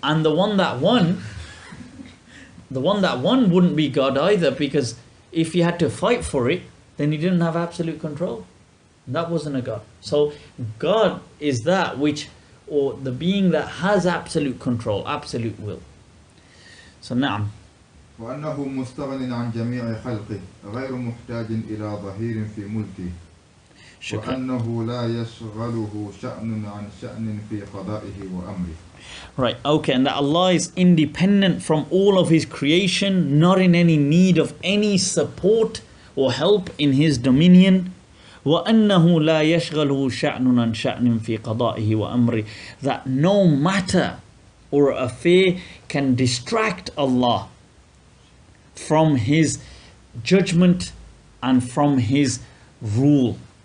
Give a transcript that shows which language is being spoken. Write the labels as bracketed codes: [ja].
[en] And the one that won wouldn't be God either, because if he had to fight for it, then he didn't have absolute control. That wasn't a God. So God is that which, or the being that has absolute control, absolute will. So نعم. [ar] وأنه مستغن عن جميع خلقه غير محتاج إلى ظهير في ملكه. وأنه لا يشغله شأن عن شأن في قضائه وأمره. [en] Right, okay, and that Allah is independent from all of His creation, not in any need of any support or help in His dominion. [ar] وَأَنَّهُ لَا يَشْغَلُهُ شَأْنٌ عَنْ شَأْنٍ فِي قَضَائِهِ وَأَمْرِهِ. [en] That no matter or affair can distract Allah from His judgment and from His rule.